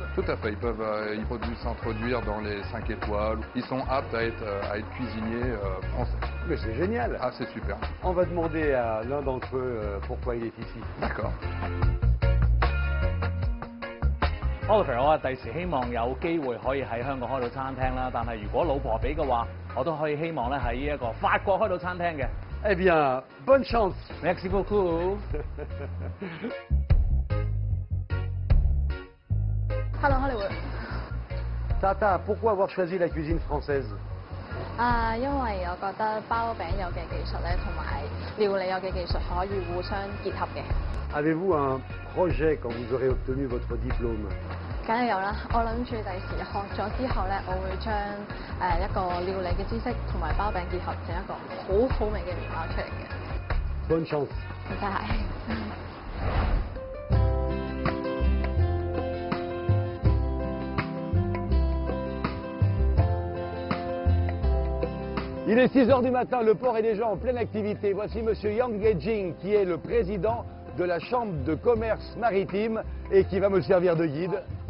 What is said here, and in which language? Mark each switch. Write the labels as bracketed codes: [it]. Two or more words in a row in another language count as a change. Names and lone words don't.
[fr] Tout à fait, ils peuvent s'introduire dans les 5 étoiles. Ils sont aptes à être cuisiniers français. Mais c'est génial. Ah, c'est super. On va demander à l'un d'entre eux pourquoi il est ici. D'accord. [yue] Oliver，我第時希望有機會可以喺香港開到餐廳啦，但係如果老婆俾嘅話，我都可以希望咧喺呢一個法國開到餐廳嘅。 [fr] Eh bien, bonne chance. Merci beaucoup. Hello Hollywood。 Tata, pourquoi avoir choisi la cuisine française? [yue] 因為我覺得包餅有嘅技術咧，同埋料理有嘅技術可以互相結合嘅。 [fr] Avez-vous un projet quand vous aurez obtenu votre diplôme? [yue] 梗係有啦，我諗住第時學咗之後咧，我會將一個料理嘅知識同埋包餅結合，整一個好好味嘅麵包出嚟嘅。 [fr] Bonne chance. [yue] 唔該係。 [fr] Il est 6 h du matin, le port est déjà en pleine activité. Voici Monsieur Yang Gejing, qui est le président de la Chambre de commerce maritime et qui va me servir de guide.